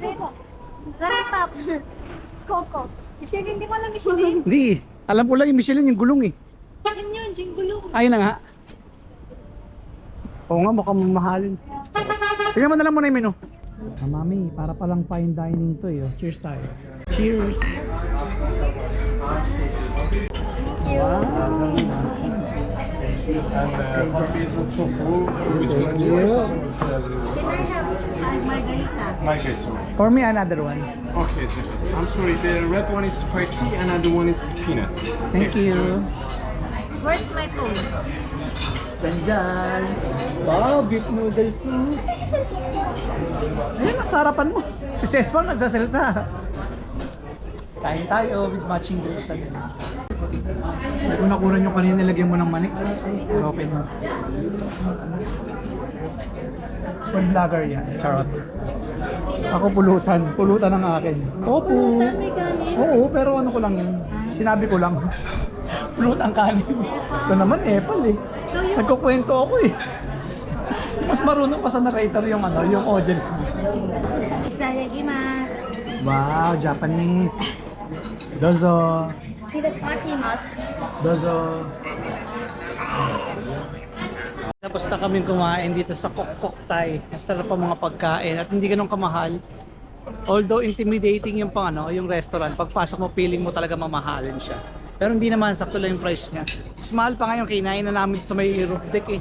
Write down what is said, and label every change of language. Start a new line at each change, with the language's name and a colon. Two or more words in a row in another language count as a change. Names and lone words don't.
Filipino: Ratap. Coco. Michelin, hindi mo alam Michelin. Hindi, alam ko lang yung Michelin, yung gulong eh. Bakit yun? Yung gulong. Ayun na nga. Oo nga, mukhang mamahalin. Tingnan mo na lang muna yung menu. Mami, para palang
English: fine dining
Filipino: to Cheers tayo.
English: Cheers! Wow! And coffee is also full with Thank you. Margarita. margarita. For me, another one. Okay, so I'm sorry, the red one is spicy, another one is peanuts. Thank you. Where's my phone? Janjan! Wow, beef noodle soup!
Filipino: Ayan, nasa harapan mo. Si Sesfang nagsasalita. Kain tayo
English: with matching drinks.
Filipino: Kung nakunan nyo kanina, nilagyan mo ng manik. Pero okay na.
English: Food vlogger
Filipino: yan, charot. Ako pulutan. Pulutan ang akin. Opo! Oo, pero ano ko lang yun. Sinabi ko lang. Pulutan kanin. Ito naman Apple eh. Nagkukwento ako eh. Mas marunong pa sa narrator yung yung audience.
Japanese: Itadakimasu.
English: Wow, Japanese.
Japanese: Dozo. Itadakimasu. Dozo.
Filipino: Tapos na kaming kumain dito sa Kokok Thai. Masarap pa mga pagkain at hindi ganun kamahal.
English: Although intimidating
Filipino: yung yung restaurant, pagpasok mo feeling mo talaga mamahalin siya. Pero hindi naman, sakto lang yung price niya. Mas mahal pa nga yung kinain na namin sa may roof deck eh.